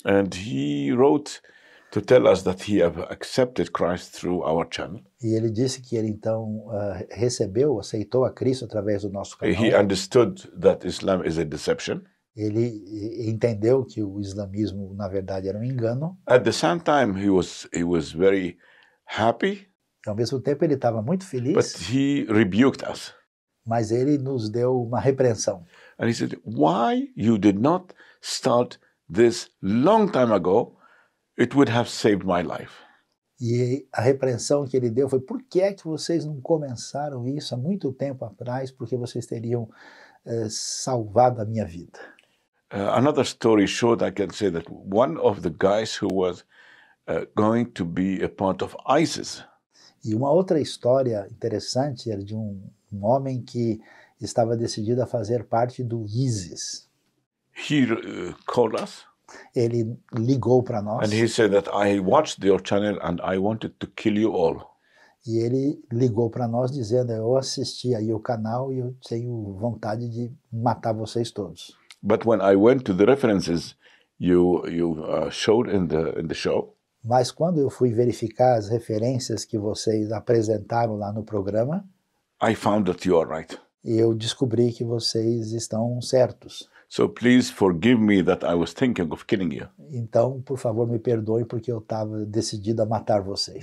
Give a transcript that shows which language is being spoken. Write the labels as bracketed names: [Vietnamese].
[English] And he wrote to tell us that he have accepted Christ through our channel. [Portuguese] e ele disse que ele então aceitou a Cristo através do nosso canal. [English] He understood that Islam is a deception. [Portuguese] Ele entendeu que o islamismo, na verdade, era um engano. [English] At the same time, he was very happy, [Portuguese] Ao mesmo tempo, ele estava muito [English] but [Portuguese] feliz, [English] he rebuked us. [Portuguese] mas ele nos deu uma repreensão. [English] And he said, why you did not start this long time ago? It would have saved my life. [Portuguese] E a repreensão que ele deu foi: por que é que vocês não começaram isso há muito tempo atrás? Porque vocês teriam salvado a minha vida. [English] Another story short, I can say that one of the guys who was going to be a part of ISIS. [Portuguese] E uma outra história interessante era de um homem que estava decidido a fazer parte do ISIS. [English] He called us. [Portuguese] Ele ligou para nós [English] And he said that I watched your channel and I wanted to kill you all. [Portuguese] e ele ligou para nós dizendo: eu assisti aí o canal e eu tenho vontade de matar vocês todos. [English] But when I went to the references you showed in the show, [Portuguese] Mas quando eu fui verificar as referências que vocês apresentaram lá no programa, [English] I found that you are right. [Portuguese] eu descobri que vocês estão certos. [English] So please forgive me that I was thinking of killing you. [Portuguese] Então, por favor, me perdoe porque eu estava decidido a matar vocês.